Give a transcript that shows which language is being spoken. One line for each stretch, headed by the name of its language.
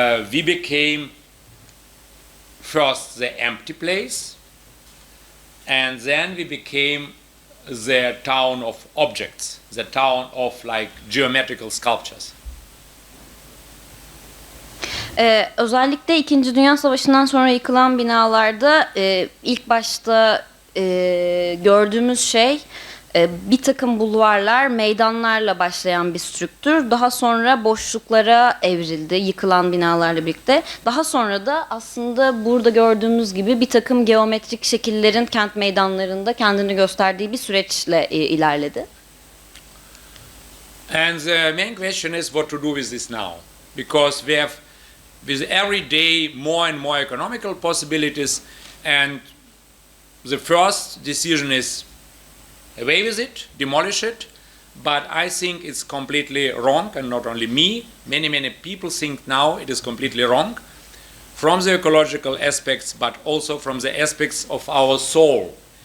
English: we became first the empty place, and then we became the town of objects, the town of like geometrical sculptures.
Turkish: Özellikle İkinci Dünya Savaşı'ndan sonra yıkılan binalarda ilk başta gördüğümüz şey bir takım bulvarlar, meydanlarla başlayan bir strüktür. Daha sonra boşluklara evrildi yıkılan binalarla birlikte. Daha sonra da aslında burada gördüğümüz gibi bir takım geometrik şekillerin kent meydanlarında kendini gösterdiği bir süreçle ilerledi.
English: And the main question is what to do with this now, because we have with every day more and more economical possibilities, and the first decision is away with it, demolish it, but I think it's completely wrong, and not only me, many people think now it is completely wrong from the ecological aspects, but also from the aspects of our soul.